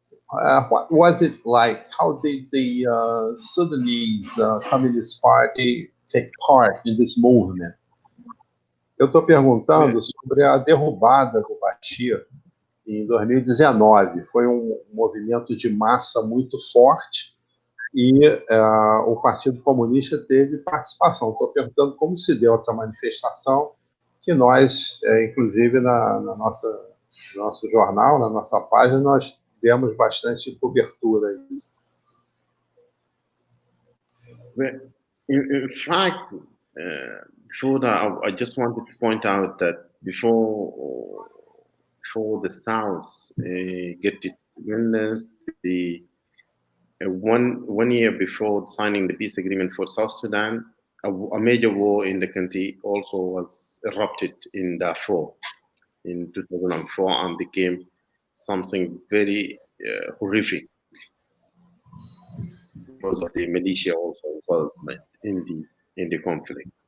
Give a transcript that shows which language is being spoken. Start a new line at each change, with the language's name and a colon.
English: What was it like? How did the Sudanese Communist Party take part in this movement?
Portuguese: Eu estou perguntando sobre a derrubada do Bashir em 2019. Foi um movimento de massa muito forte e o Partido Comunista teve participação. Estou perguntando como se deu essa manifestação, que nós, inclusive, no nosso jornal, na nossa página, nós demos bastante cobertura a isso.
English: In fact, before that, I just wanted to point out that before the South get its independence, one year before signing the peace agreement for South Sudan, a major war in the country also was erupted in Darfur in 2004 and became something very horrific because of the militia also involvement in the conflict.